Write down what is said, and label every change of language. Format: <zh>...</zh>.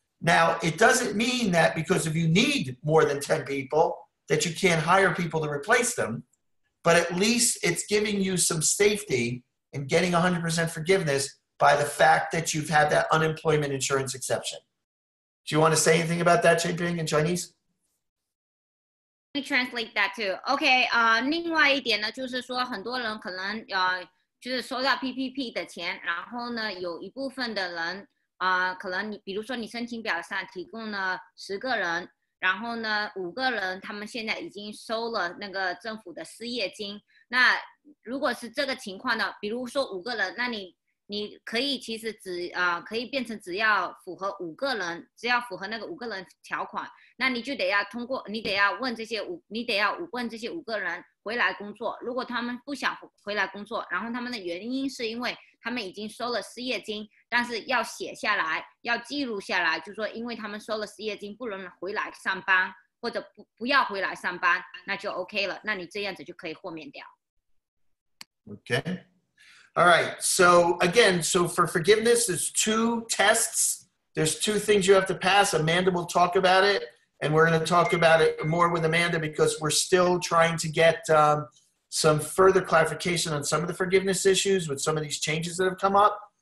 <en>Now, it doesn't mean that because if you need more than 10 people, that you can't hire people to replace them, but at least it's giving you some safety in getting 100% forgiveness by the fact that you've had that unemployment insurance exception. Do you want to say anything about that, Jinping, in Chinese? Let me translate that too.</en> <zh>OK, 另外一点呢，就是说很多人可能就是收到 PPP 的钱，然后呢，有一部分的人可能比如说你申请表上提供了10个人，然后呢5个人他们现在已经收了那个政府的失业金。那如果是这个情况呢，比如说5个人，那你可以其实可以变成只要符合5个人，只要符合那个5个人条款，那你就得要你得要问这些5个人回来工作。如果他们不想回来工作，然后他们的原因是因为他们已经收了失业金，但是要写下来，要记录下来，就是说因为他们收了失业金不能回来上班，或者不要回来上班，那就 OK 了，那你这样子就可以豁免掉。</zh> <en>Okay. All right. So again, for forgiveness, there's 2 tests. There's 2 things you have to pass. Amanda will talk about it, and we're going to talk about it more with Amanda because we're still trying to get some further clarification on some of the forgiveness issues with some of these changes that have come up.</en>